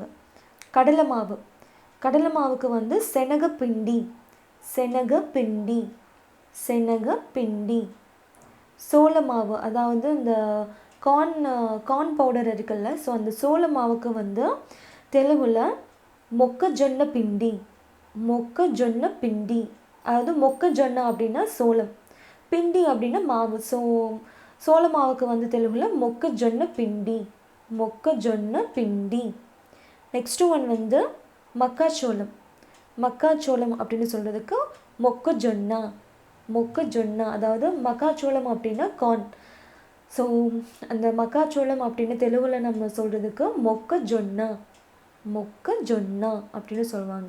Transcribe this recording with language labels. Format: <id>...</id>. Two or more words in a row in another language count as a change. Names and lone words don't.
<ta>கடலை மாவு. கடலை மாவுக்கு வந்து</ta> <te>శనగపిండి, శనగపిండి, శనగపిండి.</te> <ta>சோள மாவு, அதாவது இந்த</ta> <en>corn powder</en> <ta>இருக்குல்ல, ஸோ அந்த சோள மாவுக்கு வந்து தெலுங்குல</ta> <te>మొక్కజొన్న పిండి, మొక్కజొన్న పిండి,</te> <ta>அதாவது మొక్కజొన్న அப்படின்னா சோளம், பிண்டி அப்படின்னா மாவு. ஸோ சோள மாவுக்கு வந்து தெலுங்குல</ta> <te>మొక్కజొన్న పిండి, మొక్కజొన్న పిండి.</te> <en>next one</en> <ta>வந்து மக்காச்சோளம். மக்காச்சோளம் அப்படின்னு சொல்கிறதுக்கு</ta> <te>మొక్కజొన్న, మొక్కజొన్న,</te> <ta>அதாவது மக்காச்சோளம் அப்படின்னா கார்ன். ஸோ அந்த மக்காச்சோளம் அப்படின்னு தெலுங்குல நம்ம சொல்கிறதுக்கு</ta> <te>మొక్కజొన్న, మొక్కజొన్న</te> <ta>அப்படின்னு சொல்லுவாங்க.</ta>